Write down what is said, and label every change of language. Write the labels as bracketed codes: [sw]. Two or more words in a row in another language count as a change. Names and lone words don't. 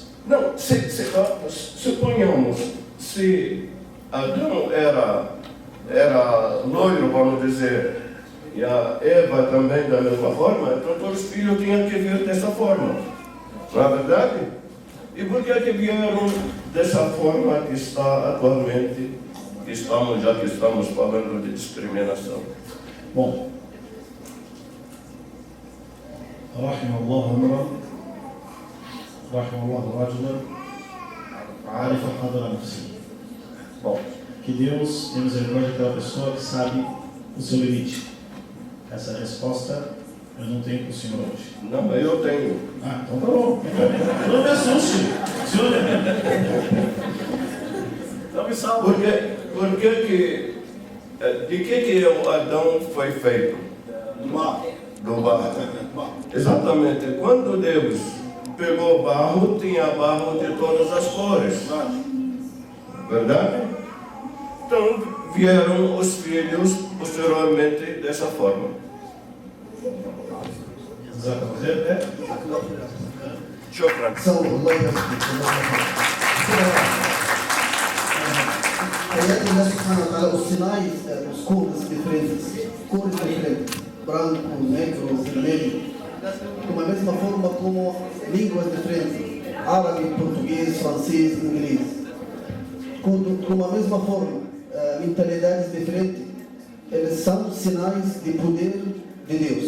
[pt] Não, suponhamos, se Adão era loiro, vamos dizer, e a Eva também da mesma forma, então todos os filhos tinham que vir dessa forma. Não é verdade? E por que vieram dessa forma que está atualmente, já que estamos falando de discriminação? Bom, [ar] رحم الله امرا رحم الله رجلا عارف قدر نفسه. [pt] Bom, que Deus tenha misericórdia daquela pessoa que sabe o seu limite. Essa resposta eu não tenho para o senhor hoje. Não, eu tenho. Ah, então tá bom. Não me assuste. Senhor, não me salve. De que o Adão foi feito? Do barro. Exatamente. Quando Deus pegou barro, tinha barro de todas as cores. Verdade? Então vieram os filhos posteriormente dessa forma. [ar] شكرا. الله يبارك آيات الله سبحانه وتعالى, [pt] os sinais, os cores diferentes, branco, negro, vermelho, de mesma forma como línguas diferentes, árabe, português, francês, inglês. Com a mesma forma, mentalidades diferentes, eles são sinais de poder de Deus.